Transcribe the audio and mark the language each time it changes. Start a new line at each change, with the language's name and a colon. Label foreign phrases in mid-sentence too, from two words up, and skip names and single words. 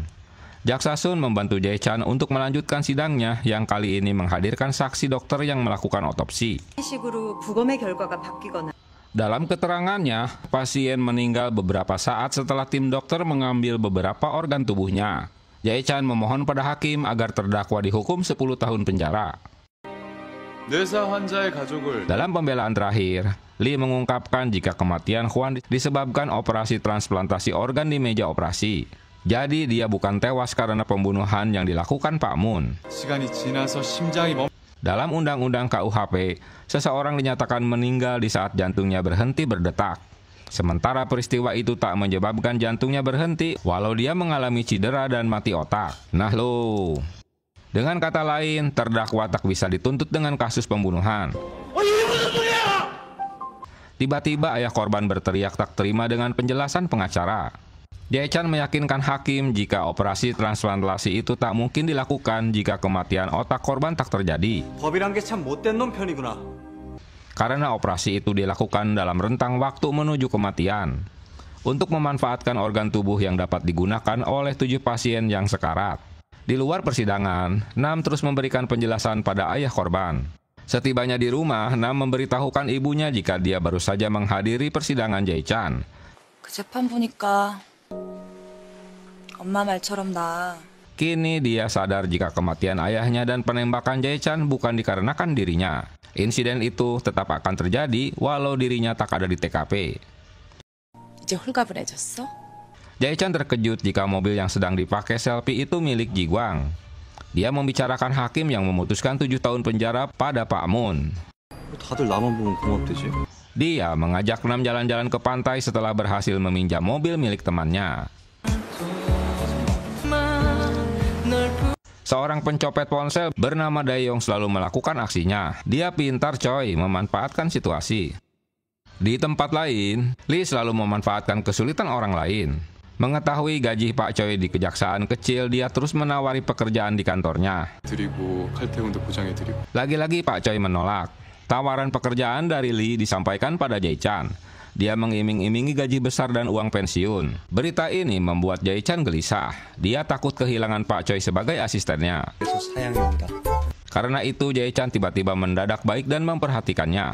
Indonesian: Jaksa Sun membantu Jae-chan untuk melanjutkan sidangnya yang kali ini menghadirkan saksi dokter yang melakukan otopsi.
Korean: 식으로 부검의 결과가 바뀌거나
Indonesian: Dalam keterangannya, pasien meninggal beberapa saat setelah tim dokter mengambil beberapa organ tubuhnya. Jae-chan memohon pada hakim agar terdakwa dihukum 10 tahun penjara.
Korean: 뇌사 환자의 가족을
Indonesian: Dalam pembelaan terakhir, Lee mengungkapkan jika kematian Hwan disebabkan operasi transplantasi organ di meja operasi. Jadi dia bukan tewas karena pembunuhan yang dilakukan Pak Moon.
Korean: 시간이 지나서 심장이 멈
Indonesian: Dalam Undang-Undang KUHP, seseorang dinyatakan meninggal di saat jantungnya berhenti berdetak. Sementara peristiwa itu tak menyebabkan jantungnya berhenti walau dia mengalami cedera dan mati otak. Nah lo. Dengan kata lain, terdakwa tak bisa dituntut dengan kasus pembunuhan. Tiba-tiba ayah korban berteriak tak terima dengan penjelasan pengacara. Jae-chan meyakinkan hakim jika operasi transplantasi itu tak mungkin dilakukan jika kematian otak korban tak terjadi.
Korean: 법이란 게 참 못된 놈 편이구나.
Indonesian: Karena operasi itu dilakukan dalam rentang waktu menuju kematian. Untuk memanfaatkan organ tubuh yang dapat digunakan oleh 7 pasien yang sekarat. Di luar persidangan, Nam terus memberikan penjelasan pada ayah korban. Setibanya di rumah, Nam memberitahukan ibunya jika dia baru saja menghadiri persidangan Jae-chan.
Korean: 그 재판 보니까 엄마 말처럼 나
Indonesian: Kini dia sadar jika kematian ayahnya dan penembakan Jae-chan bukan dikarenakan dirinya. Insiden itu tetap akan terjadi walau dirinya tak ada di TKP.
Korean: 이제 홀가분해졌어?
Indonesian: Jae-chan terkejut jika mobil yang sedang dipakai selfie itu milik Ji-gwang. Dia membicarakan hakim yang memutuskan 7 tahun penjara pada Pak Moon.
Korean: 다들 나만 보면 고맙대지.
Indonesian: Dia mengajak Nam jalan-jalan ke pantai setelah berhasil meminjam mobil milik temannya. Seorang pencopet ponsel bernama Dae-yong selalu melakukan aksinya. Dia pintar coy, memanfaatkan situasi. Di tempat lain, Lee selalu memanfaatkan kesulitan orang lain. Mengetahui gaji Pak Choi di kejaksaan kecil, dia terus menawari pekerjaan di kantornya.
Korean: 드리고 칼퇴근도 보장해드리고
Indonesian: Lagi-lagi Pak Choi menolak. Tawaran pekerjaan dari Lee disampaikan pada Jae-chan. Dia mengiming-imingi gaji besar dan uang pensiun. Berita ini membuat Jae-chan gelisah. Dia takut kehilangan Pak Choi sebagai asistennya.
Korean: 그래서 사양입니다.
Indonesian: Karena itu Jae-chan tiba-tiba mendadak baik dan memperhatikannya.